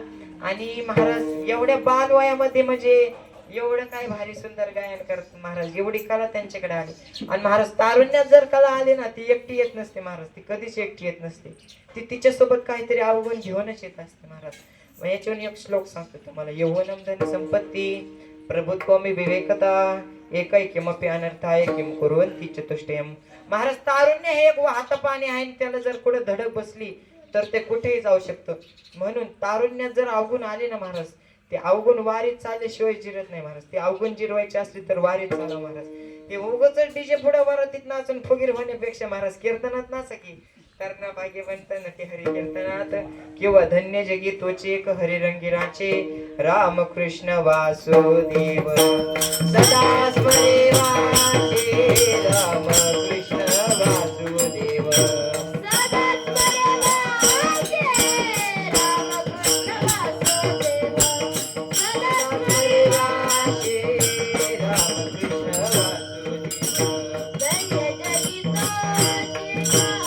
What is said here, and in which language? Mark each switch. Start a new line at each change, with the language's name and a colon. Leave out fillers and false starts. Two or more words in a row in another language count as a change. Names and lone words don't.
Marathi: आणि महाराज एवढ्या बालवयामध्ये म्हणजे एवढं काय भारी सुंदर गायन करत महाराज एवढी कला त्यांच्याकडे आली. आणि महाराज तारुण्यात जर कला आली ना ती एकटी येत नसते महाराज ती कधीच एकटी येत नसते ती तिच्यासोबत काहीतरी अवगुण घेऊनच येत असते महाराज. मग याच्यावरून एक श्लोक सांगतो तुम्हाला.
Sanskrit: यौवनम धन संपत्ती प्रभुत्वमी विवेकता एकै किमपि अनर्थाय किम कुर्वन्ति चतुष्टयम.
Marathi: महाराज तारुण्य हे एक वाहतं पाणी आहे त्याला जर कुठे धडक बसली तर ते कुठेही जाऊ शकतं. म्हणून तारुण्यात जर अवगुण आले ना महाराज ते अवगुण वारीत चालल्याशिवाय जिरत नाही महाराज. ते अवगुण जिरवायचे असले तर वारीत चालव महाराज. ते उगाच डीजे पुढे वरातीत नाचून फुगीर होण्यापेक्षा महाराज कीर्तनात नाचा की कर्ण भाग्यवंत नटी हरी कीर्तनात किंवा धन्य जगी तोचे एक हरिरंगिराचे राम कृष्ण वासुदेव सदा स्मरे वाचे राम कृष्ण वासुदेव सदा स्मरे वाचे राम कृष्ण वासुदेव सदा स्मरे वाचे राम कृष्ण वासुदेव धन्य जगी तोचे